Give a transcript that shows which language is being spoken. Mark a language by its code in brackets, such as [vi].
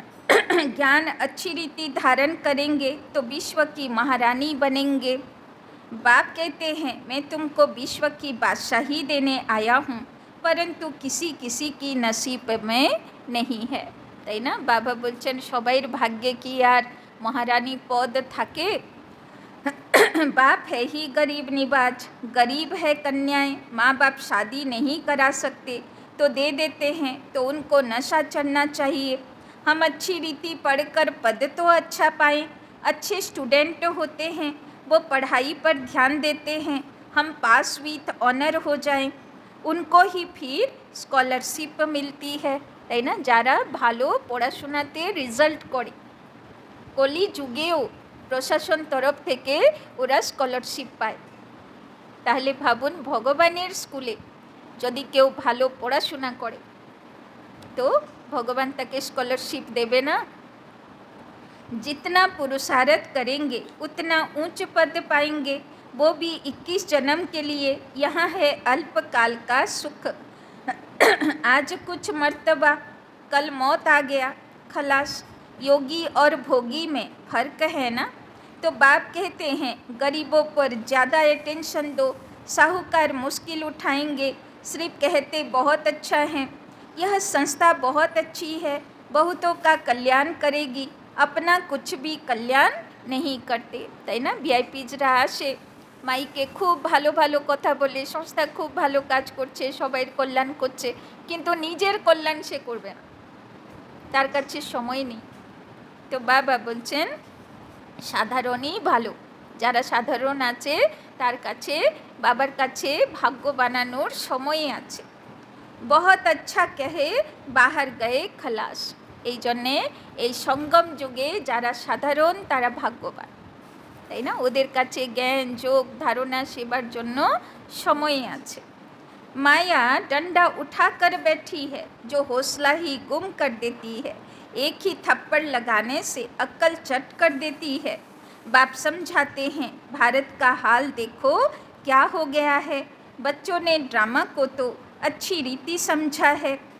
[hi] ज्ञान अच्छी रीति धारण करेंगे तो विश्व की महारानी बनेंगे। बाप कहते हैं मैं तुमको विश्व की बादशाही देने आया हूँ, परंतु किसी किसी की नसीब में नहीं है, [bn] তাই না? বাবা বলছেন সবাইর ভাগ্যে কি আর মহারানী পদ থাকে? [hi] बाप है ही गरीब निवाज, गरीब है कन्याएं, माँ बाप शादी नहीं करा सकते तो दे देते हैं, तो उनको नशा चढ़ना चाहिए। हम अच्छी रीति पढ़कर पद तो अच्छा पाएँ, अच्छे स्टूडेंट होते हैं, वो पढ़ाई पर ध्यान देते हैं, हम पास विथ ऑनर हो जाएं, उनको ही फिर स्कॉलरशिप मिलती है, [bn] তাই না? যারা ভালো পড়াশোনাতে রেজাল্ট করে, কলি যুগেও প্রশাসন তরফ থেকে ওরা স্কলারশিপ পায়। তাহলে ভাবুন ভগবানের স্কুলে যদি কেউ ভালো পড়াশোনা করে তো ভগবান তাকে স্কলারশিপ দেবে না? [hi] जितना पुरुषार्थ करेंगे उतना ऊंच पद पाएंगे, वो भी 21 जन्म के लिए। यहाँ है अल्पकाल का सुख, आज कुछ मर्तबा कल मौत आ गया, खलास। योगी और भोगी में फ़र्क है ना? तो बाप कहते हैं गरीबों पर ज़्यादा अटेंशन दो, साहूकार मुश्किल उठाएंगे, सिर्फ कहते बहुत अच्छा है, यह संस्था बहुत अच्छी है, बहुतों का कल्याण करेगी, अपना कुछ भी कल्याण नहीं करते, [bn] তাই না? ভিআইপিজরা আসে, মাইকে খুব ভালো ভালো কথা বলে, সংস্থা খুব ভালো কাজ করছে, সবাইয়ের কল্যাণ করছে, কিন্তু নিজের কল্যাণ সে করবে না, তার কাছে সময় নেই। তো বাবা বলছেন সাধারণই ভালো, যারা সাধারণ আছে তার কাছে বাবার কাছে ভাগ্য বানানোর সময় আছে। [hi] बहुत अच्छा कहे बाहर गए खलास, [bn] এই জন্যে এই সঙ্গম যুগে যারা সাধারণ তারা ভাগ্যবান, তাই না? ওদের কাছে জ্ঞান যোগ ধারণা সেবার জন্য সময় আছে। [hi] माया डंडा उठाकर बैठी है, जो हौसला ही गुम कर देती है, एक ही थप्पड़ लगाने से अक्ल चट कर देती है। बाप समझाते हैं भारत का हाल देखो क्या हो गया है, बच्चों ने ड्रामा को तो अच्छी रीति समझा है।